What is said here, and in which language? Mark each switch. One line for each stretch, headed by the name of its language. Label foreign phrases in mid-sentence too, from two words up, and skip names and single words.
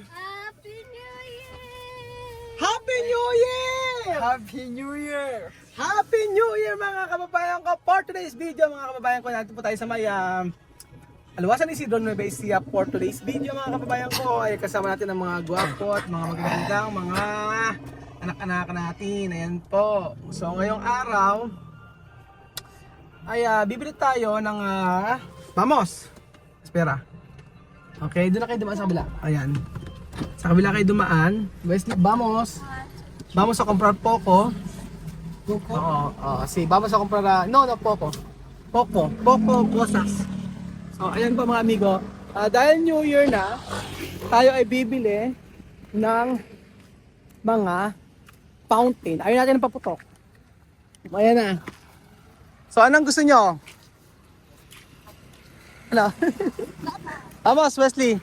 English: Happy New Year! Happy New Year! Happy New Year! Happy New Year
Filipino: mga kababayan ko!
English: For today's video
Filipino: mga kababayan ko, natin po tayo sa may Alawasan Isidro Nueva Ecija.
English: For today's video
Filipino: mga kababayan ko ay kasama natin ang mga gwapo at mga magagandang mga anak-anak natin. Ayan po. So ngayong araw ay bibili tayo ng Vamos!
Spanish: Espera.
Filipino: Okay, doon na kayo dumaan sa kabila. Ayan. Sa kabila kayo dumaan.
Spanish: Vamos! Vamos a comprar poco. Oo, si vamos a comprar poco. Poco cosas.
Filipino: So, ayan po mga amigo. Dahil New Year na, tayo ay bibili ng mga fountain. Ayaw natin ng paputok. Ayan na. So, anong gusto nyo? Ano? Vamos, Wesley.